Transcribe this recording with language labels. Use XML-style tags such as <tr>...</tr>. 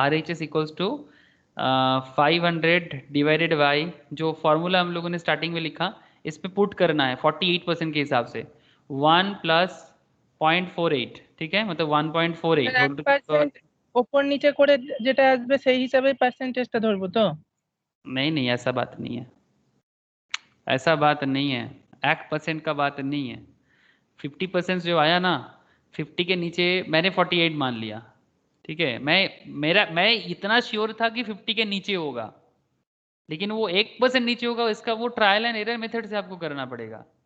<hi>RHS equals to 500 divided by जो formula हम लोगों ने स्टार्टिंग में लिखा, इस पे पुट करना है 48% के हिसाब से 1 प्लस 0.48, ठीक है, मतलब 1.48 होल टू</hi> <bn>1% ওপর নিচে করে যেটা আসবে সেই হিসাবে পার্সেন্টেজটা ধরবো তো?</bn> <hi>नहीं, ऐसा बात नहीं है, ऐसा बात नहीं है, 1% का बात नहीं है। 50% जो आया ना, 50 के नीचे मैंने 48 मान लिया, ठीक है। मैं इतना श्योर था कि 50 के नीचे होगा, लेकिन वो 1% नीचे होगा, इसका वो ट्रायल एंड एरर मेथड से आपको करना पड़ेगा।</hi>